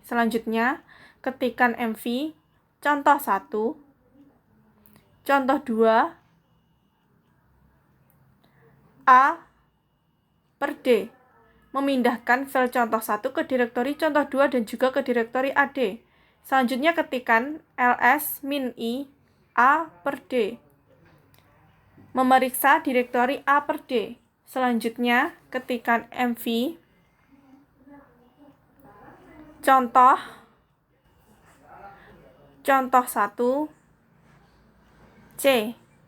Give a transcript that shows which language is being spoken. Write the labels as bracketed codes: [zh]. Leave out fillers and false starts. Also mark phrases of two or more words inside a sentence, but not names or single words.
[id] Selanjutnya, ketikkan mv contoh 1, contoh 2, a per d. Memindahkan file contoh 1 ke direktori contoh 2 dan juga ke direktori ad. Selanjutnya, ketikkan ls -i a per d. Memeriksa direktori a per d. Selanjutnya, ketikkan mv contoh 1 c.